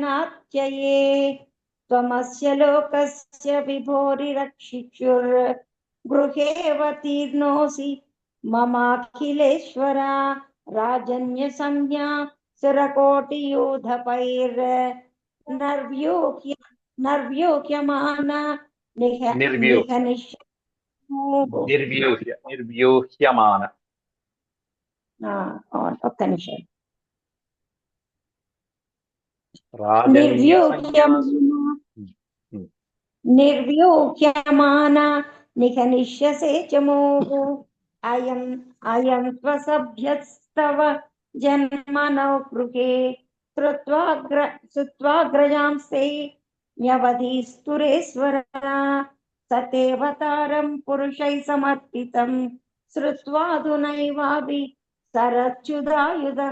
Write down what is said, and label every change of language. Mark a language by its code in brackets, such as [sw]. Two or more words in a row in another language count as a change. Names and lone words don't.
[sa] जनात्यये त्वमस्य लोकस्य विभोरिरक्षिषुर् गृहेऽवतीर्णोऽसि ममाखिलेश्वर राजन्य संज्ञा सुरकोटियूथपैर्नर्व्यूह्य नर्व्यूह्यमान నిర్వ్యూహ్య నిర్వ్యూహ్యమాన. [te] ఒక్క నిమిషం. [sa] రాజన్య సంజ్ఞాసు నిర్వ్యూహ్యమాన నిఘనిష్యసే చమోః అయం స్వసభ్యస్తవ జన్మనో గృహే శ్రుత్వాగ్రజాంస్తే న్యవధీస్తురేశ్వర సతేవతారం పురుషై సమర్పితం శ్రుత్వాధునైవాపి సరచ్యుదాయుధః.